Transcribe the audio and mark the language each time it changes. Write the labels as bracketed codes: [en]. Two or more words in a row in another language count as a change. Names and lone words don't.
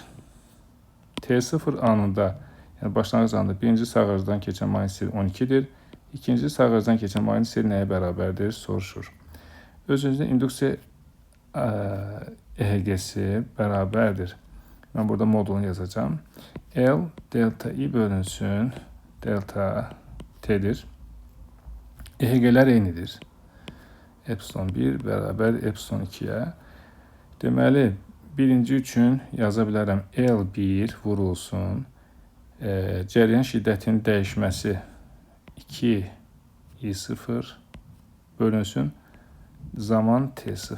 [az] T0 anında, yəni başlanğıc anında birinci sağacdan keçən mayın seli 12-dir. İkinci sağacdan keçən mayın seli nəyə bərabərdir soruşur. Öz-özünə induksiya EHG-si bərabərdir. Mən burada modulunu yazacağım. L delta I bölünsün delta T'dir. EHG-lər eynidir. Epsilon 1 bərabər epsilon 2-yə. Deməli, birinci üçün yaza bilərəm L1 vurulsun. Cəryan şiddətinin dəyişməsi 2I0 bölünsün zaman T0.